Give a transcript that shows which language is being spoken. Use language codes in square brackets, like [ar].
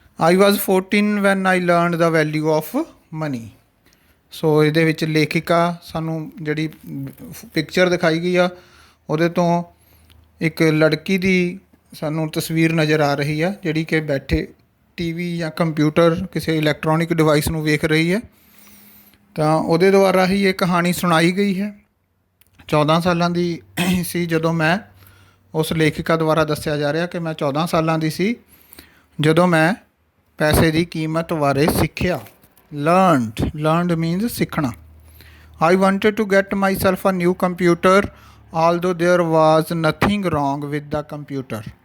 [en] I was 14 when I learned the value of money। [pa] ਸੋ ਇਹਦੇ ਵਿੱਚ ਲੇਖਿਕਾ ਸਾਨੂੰ ਜਿਹੜੀ ਪਿਕਚਰ ਦਿਖਾਈ ਗਈ ਆ ਉਹਦੇ ਤੋਂ ਇੱਕ ਲੜਕੀ ਦੀ ਸਾਨੂੰ ਤਸਵੀਰ ਨਜ਼ਰ ਆ ਰਹੀ ਆ, ਜਿਹੜੀ ਕਿ ਬੈਠੇ ਟੀਵੀ ਜਾਂ ਕੰਪਿਊਟਰ ਕਿਸੇ ਇਲੈਕਟ੍ਰੋਨਿਕ ਡਿਵਾਈਸ ਨੂੰ ਵੇਖ ਰਹੀ ਹੈ। ਤਾਂ ਉਹਦੇ ਦੁਆਰਾ ਹੀ ਇਹ ਕਹਾਣੀ ਸੁਣਾਈ ਗਈ ਹੈ। 14 ਸਾਲਾਂ ਦੀ ਸੀ ਜਦੋਂ ਮੈਂ, ਉਸ ਲੇਖਿਕਾ ਦੁਆਰਾ ਦੱਸਿਆ ਜਾ ਰਿਹਾ ਕਿ ਮੈਂ 14 ਸਾਲਾਂ ਦੀ ਸੀ ਜਦੋਂ ਮੈਂ ਪੈਸੇ ਦੀ ਕੀਮਤ ਬਾਰੇ ਸਿੱਖਿਆ। [en] learned means [pa] ਸਿੱਖਣਾ। [en] I wanted to get myself a new computer although there was nothing wrong with the computer।